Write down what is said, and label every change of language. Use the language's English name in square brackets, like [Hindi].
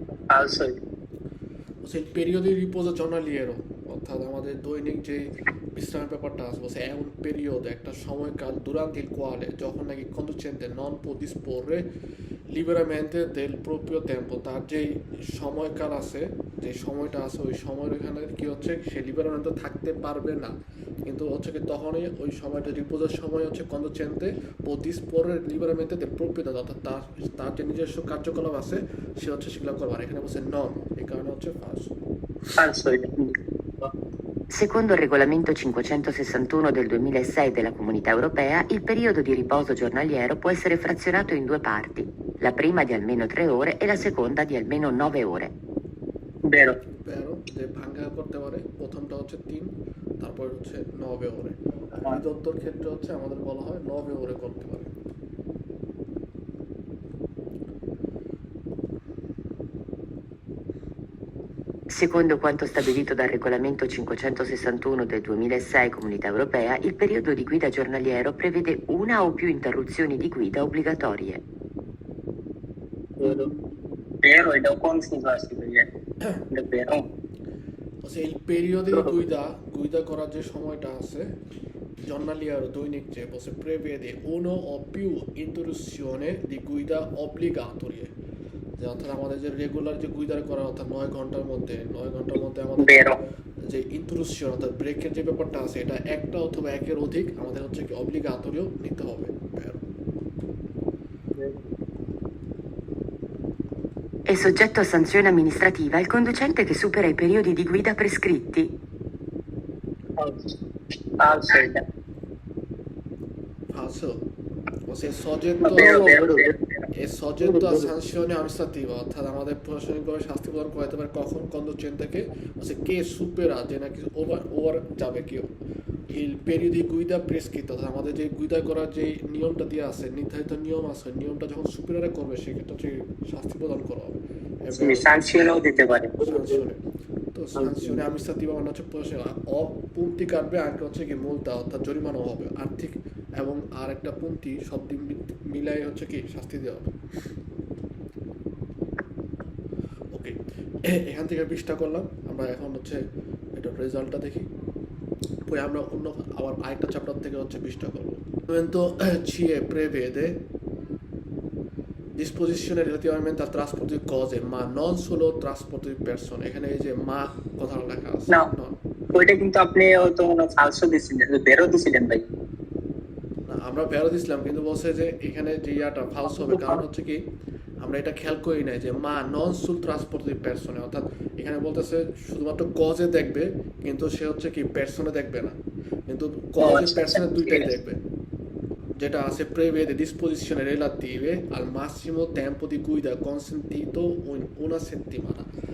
[Italian] falso, [Bangla] সেই পেরিয়ডে রিপোজো জর্নালিয়েরো, অর্থাৎ আমাদের দৈনিক যে বিশ্রামের ব্যাপারটা আছে, বলছে এমন পিরিয়ড একটা সময়কাল [Italian] durante il quale [Bangla] যখন নাকি [Italian] conducente non può disporre liberamente del proprio tempo, [Bangla] তার যে সময়কাল আছে, যে সময়টা আছে, ওই সময়ের এখানে কি হচ্ছে সে লিবারেmente থাকতে পারবে না, কিন্তু হচ্ছে কি তখনই ওই সময়টা রিপোজের সময় হচ্ছে [Italian] conducente può disporre liberamente del proprio tempo, [Bangla] অর্থাৎ তার যে নিজস্ব কার্যকলাপ আছে সে হচ্ছে সেগুলো করবে। আর এখানে বলছে নন, এই কারণে হচ্ছে ফালসো। [Italian] falso, Secondo il regolamento 561 del 2006 della Comunità Europea, il periodo di riposo giornaliero può essere frazionato in 2 parti, la prima di almeno 3 ore e la seconda di almeno 9 ore. vero, [Bangla] যে ভাঙ্গা করতে পারে, প্রথমটা হচ্ছে 3, তারপর হচ্ছে 9 ওরে। বিদত্তর ক্ষেত্রে হচ্ছে আমাদের বলা হয় 9 ওরে করতে পারে। [Italian] Secondo quanto stabilito dal regolamento 561 del 2006 Comunità Europea, il periodo di guida giornaliero prevede una o più interruzioni di guida obbligatorie. [Bangla] Vero, এটা কোন সুযোগ আছে ভাইয়া? এটা বেরো। আচ্ছা, এই পেরিয়ডে গুইদা করার যে সময়টা আছে giornaliero দৈনিক যে বসে [Italian] prevede uno o più interruzione di guida obbligatorie, [Bangla] যে অর্থাৎ আমাদের যে রেগুলার যে গুইদার করা অর্থাৎ 9 ঘন্টার মধ্যে আমাদের বেরো। যে ইন্টারুপশন অর্থাৎ ব্রেকের যে ব্যাপারটা আছে এটা একটা অথবা একের অধিক আমাদের হচ্ছে কি অব্লিগাটোরিও নিতে হবে। [Italian] È soggetto a sanzione amministrativa il conducente che supera i periodi di guida prescritti. Falso [Bangla] এটা। [Italian] Falso. Se soggetto Vero, vero, vero, vero। è soggetto a sanzione amministrativa [Bangla] অর্থাৎ আমাদের প্রশাসনিকভাবে শাস্তি প্রদান করা যেতে পারে কখন কন্ডুচেন্টকে কে সুপেরা যে নাকি ওভার যাবে কেউ [Italian] il periodo di guida prescritto [Bangla] অর্থাৎ আমাদের যে গুইদা করার যে নিয়মটা দেওয়া আছে নির্ধারিত নিয়ম আছে নিয়মটা যখন সুপেরারে করবে সেক্ষেত্রে হচ্ছে শাস্তি প্রদান করা হবে সাংশনও দিতে পারে। [Italian] sanzione. [Bangla] তো [Italian] sanzione amministrativa [Bangla] মানে হচ্ছে punti কাটবে আর হচ্ছে কি multa অর্থাৎ জরিমানা হবে আর্থিক এবং আর একটা punti সব দিন মিলাই হচ্ছে কি শাস্তি দেওয়া হবে। ওকে, এখান থেকে 20টা করলাম আমরা। এখন হচ্ছে এটা রেজাল্টটা দেখি, পরে আমরা অন্য আবার আরেকটা চ্যাপ্টার থেকে হচ্ছে 20টা করবো। [Italian] Momento CE prevede disposizione relativamente al trasporto di cose ma non solo trasporto di persone। [Bangla] এখানে এই যে মা কথাটা লেখা আছে না ওইটা কিন্তু আপনি তো ফালসো দিছিলেন, বেরো দিছিলেন ভাই। না আমরা বেরো দিছিলাম কিন্তু বলছে যে এখানে যে ইয়াটা ফালস হবে কারণ হচ্ছে কি আমরা এটা খেয়াল করি নাই যে মা নন সুল ট্রান্সপোর্ট দি পারসনে অর্থাৎ এখানে বলতেছে শুধুমাত্র কজে দেখবে কিন্তু সে হচ্ছে কি পারসনে দেখবে না, কিন্তু কজে পারসনে দুইটাই দেখবে। [Italian] যেটা আছে prevede disposizioni relative al massimo tempo di guida consentito in una settimana।